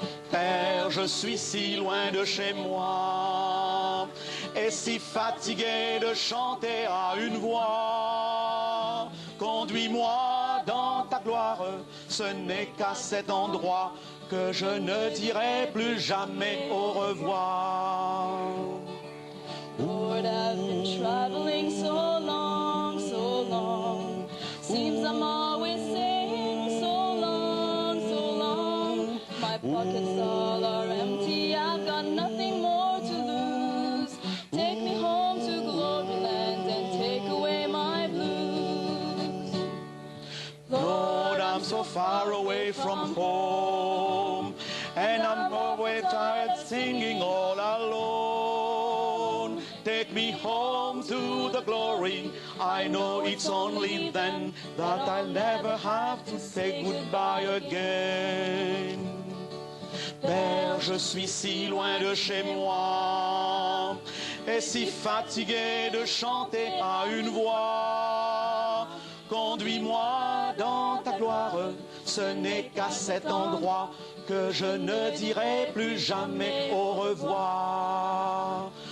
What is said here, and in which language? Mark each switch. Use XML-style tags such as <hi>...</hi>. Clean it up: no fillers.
<fr>Père, je suis si loin de chez moi et si fatigué de chanter à une voix. Conduis-moi dans ta gloire, ce n'est qu'à cet endroit que je ne dirai plus jamais au revoir.</fr> <en>Lord, I've been traveling so long, so long. Seems I'm always saying so long, so long. My pockets all are empty, I've got nothing more to lose. Take me home to Gloryland and take away my blues. Lord, I'm so far away from home, and I'm always tired singing all alone. Take me home to the glory. I know it's only then that I'll never have to say goodbye again.</en> <fr>Père, je suis si loin de chez moi et si fatigué de chanter à une voix. Conduis-moi dans ta gloire, ce n'est qu'à cet endroit que je ne dirai plus jamais au revoir.</fr>